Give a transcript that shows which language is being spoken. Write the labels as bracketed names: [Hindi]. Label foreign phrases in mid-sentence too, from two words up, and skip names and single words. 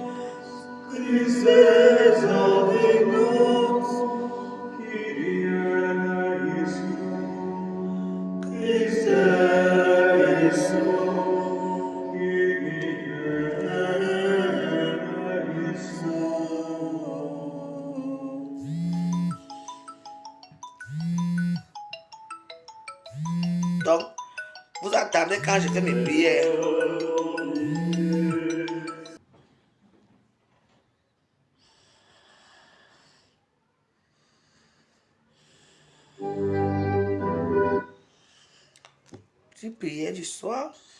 [Latin] Christe exaudimos, [Greek] Κύριε ελέησον, Χριστέ ελέησον, Κύριε ελέησον. [French] Donc, vous attendez quand je fais mes prières. Tu priais du soir.